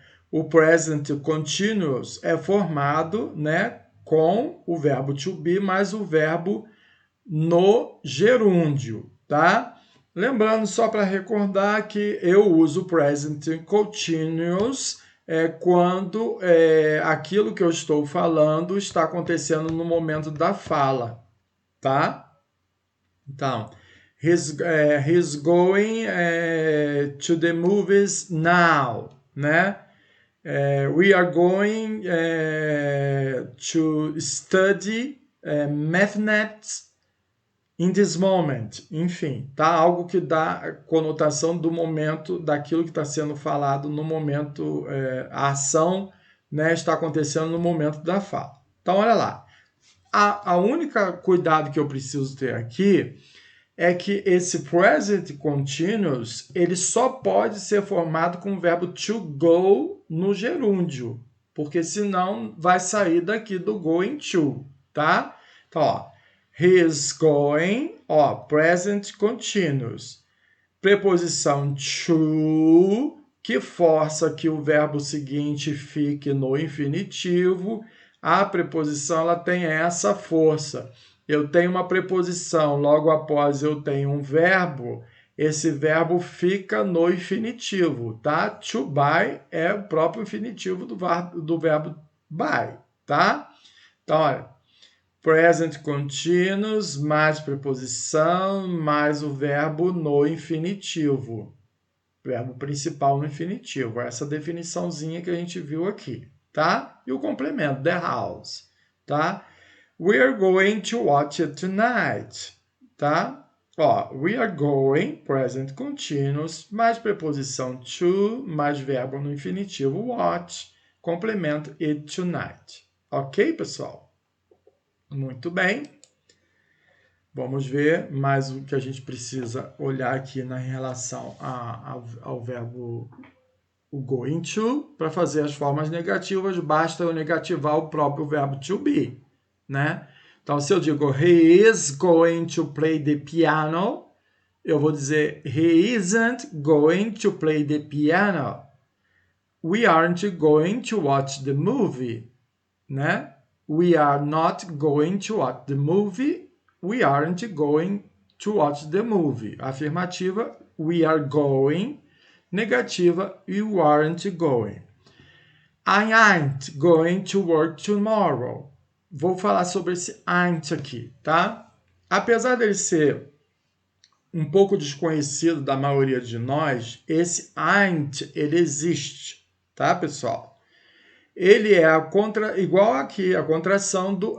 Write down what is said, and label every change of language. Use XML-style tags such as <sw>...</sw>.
<pt>O present continuous é formado, né, com o verbo to be mais o verbo no gerúndio, tá? Lembrando, só para recordar, que eu uso present continuous quando aquilo que eu estou falando está acontecendo no momento da fala, tá?</pt> <en>Então, he's going to the movies now, né? We are going to study mathematics in this moment.</en> <pt>Enfim, tá? Algo que dá conotação do momento, daquilo que está sendo falado no momento, a ação, né, está acontecendo no momento da fala. Então, olha lá. A única cuidado que eu preciso ter aqui é que esse present continuous, ele só pode ser formado com o verbo to go no gerúndio, porque senão vai sair daqui do going to, tá?</pt> <en>Então, ó, he is going, ó, present continuous.</en> <pt>Preposição to, que força que o verbo seguinte fique no infinitivo. A preposição, ela tem essa força. Eu tenho uma preposição, logo após eu tenho um verbo, esse verbo fica no infinitivo, tá? To buy é o próprio infinitivo do verbo buy, tá? Então, olha, present continuous mais preposição mais o verbo no infinitivo. Verbo principal no infinitivo. Essa definiçãozinha que a gente viu aqui, tá? E o complemento,</pt> <en>the house,</en> <pt>tá?</pt> <en>We are going to watch it tonight, tá?</en> <pt>Ó,</pt> <en>we are going,</en> <pt>present continuous, mais preposição to, mais verbo no infinitivo watch, complemento</pt> <en>it tonight.</en> <pt>Ok, pessoal? Muito bem. Vamos ver mais o que a gente precisa olhar aqui na relação ao verbo o going to. Para fazer as formas negativas, basta eu negativar o próprio verbo to be, né? Então, se eu digo</pt> <en>he is going to play the piano,</en> <pt>eu vou dizer</pt> <en>he isn't going to play the piano. We aren't going to watch the movie, né? We are not going to watch the movie. We aren't going to watch the movie. Afirmativa, we are going. Negativa, you aren't going. I ain't going to work tomorrow.</en> <pt>Vou falar sobre esse ain't aqui, tá? Apesar dele ser um pouco desconhecido da maioria de nós, esse ain't, ele existe, tá, pessoal? Ele é igual aqui, a contração do...</pt>